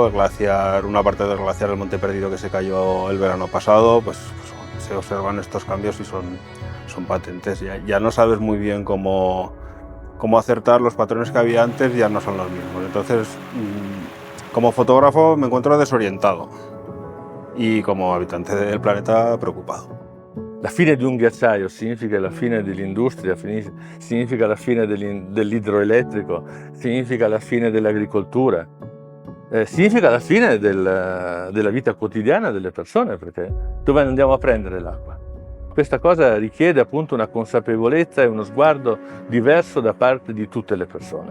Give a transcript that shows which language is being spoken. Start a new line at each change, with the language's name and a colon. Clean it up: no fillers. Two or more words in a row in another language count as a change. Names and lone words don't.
Spanish: El glaciar, una parte del glaciar del Monte Perdido que se cayó el verano pasado, pues se observan estos cambios y son patentes. Ya no sabes muy bien cómo acertar, los patrones que había antes ya no son los mismos. Entonces, como fotógrafo me encuentro desorientado y como habitante del planeta preocupado.
Italian: La fine di un ghiacciaio significa la fine dell'industria, significa la fine dell'idroelettrico, significa la fine dell'agricoltura, significa la fine della vita quotidiana delle persone, perché dove andiamo a prendere l'acqua? Questa cosa richiede appunto una consapevolezza e uno sguardo diverso da parte di tutte le persone.